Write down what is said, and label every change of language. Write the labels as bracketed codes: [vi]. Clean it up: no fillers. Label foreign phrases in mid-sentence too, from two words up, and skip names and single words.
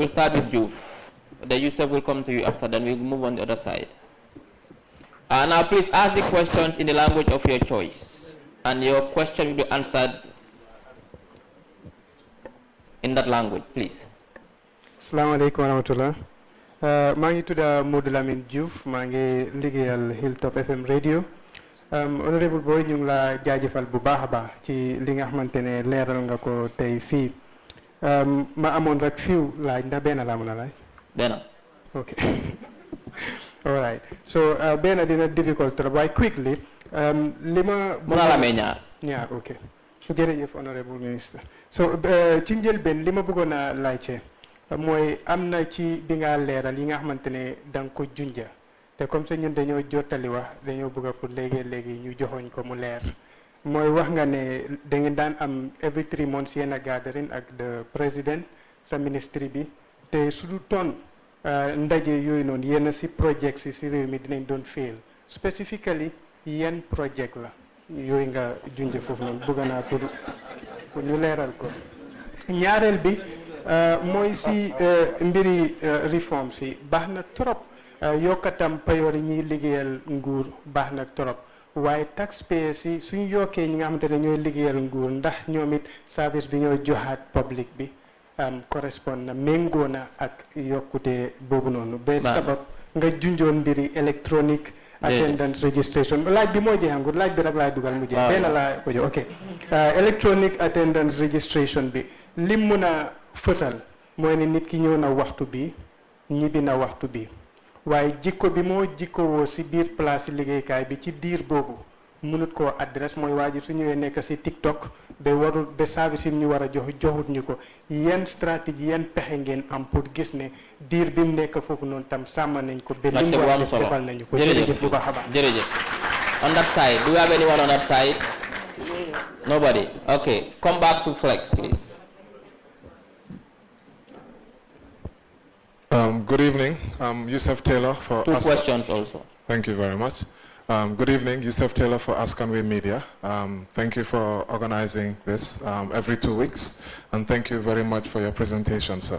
[en] We'll start with Juf. The Yusuf will come to you after, then we'll move on the other side. Now please ask the questions in the language of your choice, and your question will be answered in that language, please. [ar] السلام عليكم ورحمة الله. [wo] maa ngi tudda Modou Lamine Diouf, maa ngi liggéeyal Hilltop FM radio. Honorable Boy, ñu ngi la jaajëfal bu baax a baax ci li nga xamante ne leeral nga ko tey fii. Ma amoon rek fiw laaj ndax benn laa mën a laaj. Benn. [en] Okay. All right. [wo] So benn dina difficult trop waaye quickly. Li ma. Mën naa la amee ñaar. ñaar ok. jërëjëf [en] honorable minister. [wo] So ci njëlbeen li ma bëggoon a laajte mooy am na ci bi nga leeral yi nga xamante ne da nga ko junja te [fr] comme ça [wo] ñun dañoo jottali wax dañoo bëgg pour léegi ñu joxoñ ko mu leer mooy wax nga ne da ngeen daan am [en] every 3 months [wo] yéen [en] a gathering [wo] ak [en] the president [wo] sa ministry bi te su du toon ndaje yooyu noonu yéen si project si réew mi dinañ doon fail specifically yan project la yooyu nga junja foofu noonu bëgg naa pour ñu leeral ko ñaareel bi mooy si mbiri reform si baax na trop yokkatam payoor yi ñuy liggéeyal nguur baax na trop waaye taxpayers si suñ yokkee ñi nga xamante ne ñooy liggéeyal nguur ndax ñoom it service bi ñooy joxaat public bi correspond na méngoo na ak yokkute boobu noonu ba sabab nga junjoon mbiri electronic [en] attendance registration [wo] laaj bi moo jeexangut laaj bi rek laay dugal mu jeex benn laa ko jox ok [en] electronic attendance registration [wo] bi lim mun a fësal mooy ne nit ki ñëw na waxtu bi ñibbi na waxtu bi waaye jikko bi moo jikkowoo si biir place liggéeykaay bi ci diir boobu mënut koo adresse mooy waa ji su ñëwee nekk si TikTok ba warul ba service yi ñu war a joxut ñu ko yan stratégie yan pexe ngeen am pour gis ne diir bi mu nekk foofu noonu tam sàmm nañ ko ba li mu war a def defal nañu ko jërëjëf bu baax a baax [en] jërëjëf on that side do we have anyone on that side nobody okay come back to Flex please. Good evening. Yusuf Taylor for 2 questions also. Thank you very much. Good evening, Yusuf Taylor for Askanwe Media. Thank you for organizing this every 2 weeks, and thank you very much for your presentation, sir.